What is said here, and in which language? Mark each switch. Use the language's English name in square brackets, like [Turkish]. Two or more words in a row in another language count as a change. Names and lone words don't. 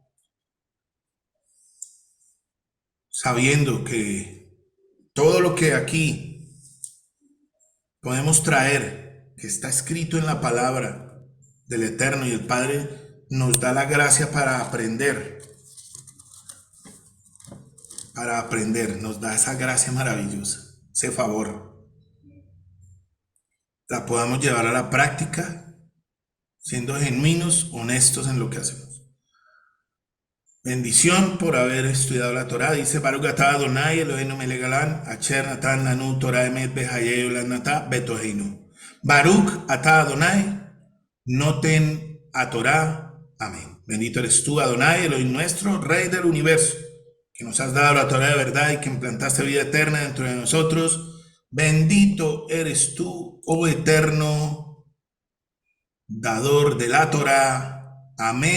[Spanish] sabiendo que todo lo que aquí podemos traer, que está escrito en la palabra del Eterno y el Padre, nos da la gracia para aprender, nos da esa gracia maravillosa, ese favor. La podamos llevar a la práctica, siendo genuinos, honestos en lo que hacemos. Bendición por haber estudiado la Torá. [Hebrew] Dice ברוך אתה אדוני אלוהינו מלך העולם, אשר נתן לנו תורת אמת וחיי עולם נטע בתוכנו. ברוך אתה אדוני, נותן התורה. Amén. [Spanish] Bendito eres tú, Adonai, Elohim nuestro, Rey del universo, que nos has dado la Torá de verdad y que implantaste vida eterna dentro de nosotros. Bendito eres tú, oh eterno dador de la Torá.